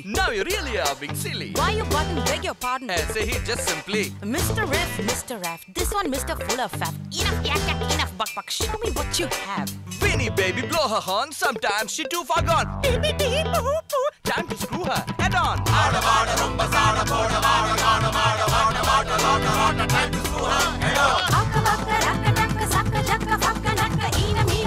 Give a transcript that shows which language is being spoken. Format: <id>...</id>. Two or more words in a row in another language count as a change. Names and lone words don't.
<en>Now you really are being silly. Why you button, beg your pardon? Say he just simply. Mr. Riff, Mr. Raff, this one Mr. Full of Faff. Enough yak yak, enough buck buck, show me what you have. Winnie baby, blow her horn, sometimes she too far gone. Beep beep beep, boo boo, time to screw her head on. Ada bada rumba sada boda bada gana bada bada bada bada, time to screw her head on. Akka bakka rakka nakka sakka jakka fakka nakka ina</en>